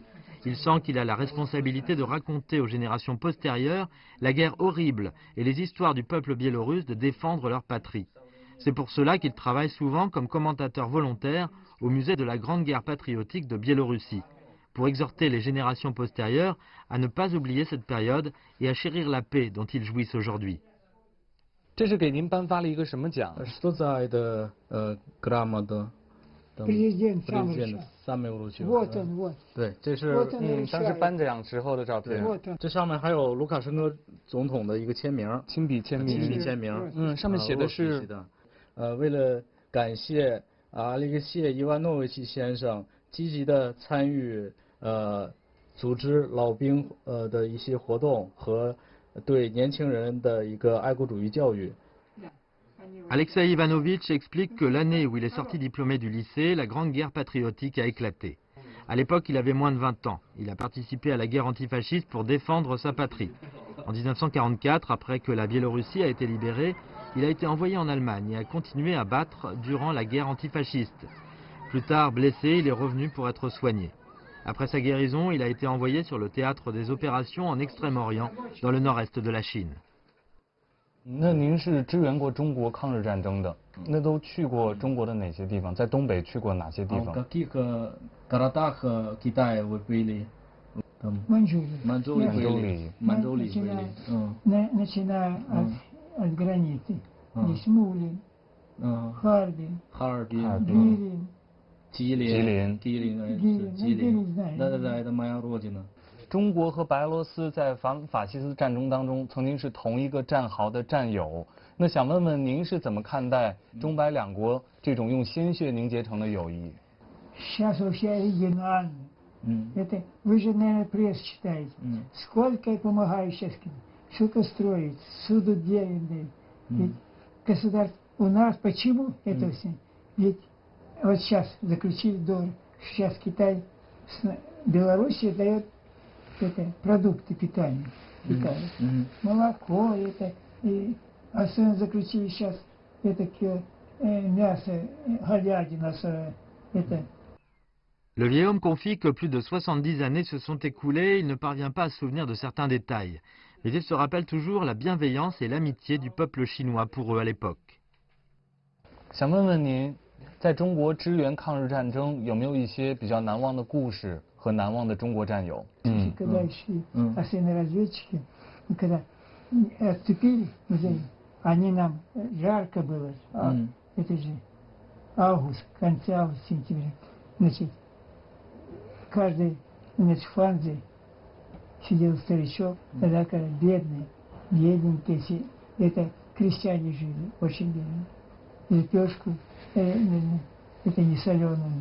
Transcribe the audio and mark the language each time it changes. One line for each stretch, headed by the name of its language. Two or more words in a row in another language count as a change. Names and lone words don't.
French: Il sent qu'il a la responsabilité de raconter aux générations postérieures la guerre horrible et les histoires du peuple biélorusse de défendre leur patrie. C'est pour cela qu'il travaille souvent comme commentateur volontaire au musée de la Grande Guerre patriotique de Biélorussie, pour exhorter les générations postérieures à ne pas oublier cette période et à chérir la paix dont ils jouissent aujourd'hui.
Chinese: 这是给您颁发了一个什么奖？
Russian: Что за это грамота? Президент Самойлович. Вот он, вот.
Chinese: 对，这是
Russian: Вот он
Chinese: 当时颁奖时候的照片。
Russian: Вот он.
Chinese: 这上面还有卢卡申科总统的一个签名，亲笔签名。上面写的是为了感谢阿列克谢伊万诺维奇先生积极的参与组织老兵的一些活动和对年轻人的一个爱国主义教育。
French: Alexei Ivanovitch explique que l'année où il est sorti diplômé du lycée, la Grande Guerre patriotique a éclaté. À l'époque, il avait moins de 20 ans. Il a participé à la guerre antifasciste pour défendre sa patrie. En 1944, après que la Biélorussie a été libérée, il a été envoyé en Allemagne et a continué à battre durant la guerre antifasciste. Plus tard, blessé, il est revenu pour être soigné. Après sa guérison, il a été envoyé sur le théâtre des opérations en Extrême-Orient, dans le nord-est de la Chine.
Chinese: 那您是支援过中国抗日战争的，那都去过中国的哪些地方？在东北去过哪些地方？
Russian: Каких городах Китая вы были? Манчжурии. Начиная от границы. Смолин, Харбин, Гирин. 吉林，那 это моя родина。
Chinese: 中国和白俄罗斯在法西斯战争当中曾经是同一个战壕的战友，那想问问您是怎么看待中白两国这种用鲜血凝结成的友谊？
Russian: Сейчас вообще оригинально. Это вы же, наверное, пресс читаете. Сколько я помогаю сейчас, что-то строить, суду деньги. Ведь государство у нас почему это все? Ведь вот сейчас заключили договор, сейчас Китай с Белоруссией дает это продукты питания, молоко, это, и особенно заключили сейчас это мясо, говядина, это.
French: Le vieil homme confie que plus de 70 années se sont écoulées, il ne parvient pas à se souvenir de certains détails. Mais il se rappelle toujours la bienveillance et l'amitié du peuple chinois pour eux à l'époque.
Chinese: 想问问您，在中国支援抗日战争有没有一些比较难忘的故事和难忘的中国战友？
Russian: Когда шли особенно разведчики, когда отступили, они нам жарко было, это же август, конца августа, сентября, значит, каждый, значит, в фанзе сидел старичок, тогда когда бедные, бедненькие, это крестьяне жили, очень бедные, лепешку, это не соленую.